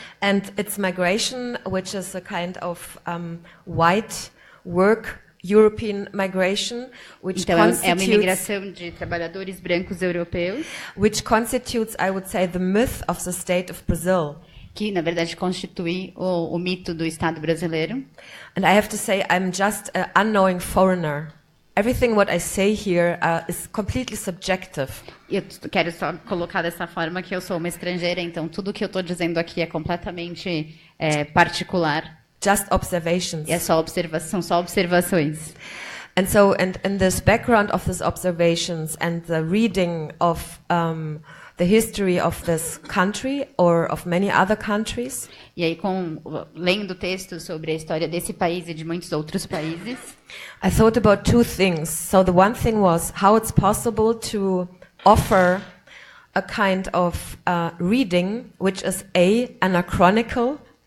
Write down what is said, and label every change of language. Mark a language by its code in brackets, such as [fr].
[en] And it's migration, which is a kind of white work European migration, which [pt] então é uma imigração de trabalhadores brancos europeus, [en] which constitutes, I would say, the myth of the state of Brazil. [pt] Que na verdade constitui o mito do Estado brasileiro. [en] And I have to say, I'm just an unknowing foreigner. Everything what I say here is completely subjective. [pt] Eu quero só colocar dessa forma que eu sou uma estrangeira, então tudo que eu estou dizendo aqui é completamente particular. [en] Just observations. [pt] São só observações. [en] And so, and in this background of these observations and the reading of the history of this country or of many other countries, [pt] E aí, lendo textos sobre a história desse país e de muitos outros países, [en] I thought about two things. So the one thing was how it's possible to offer a kind of reading which is anachronical.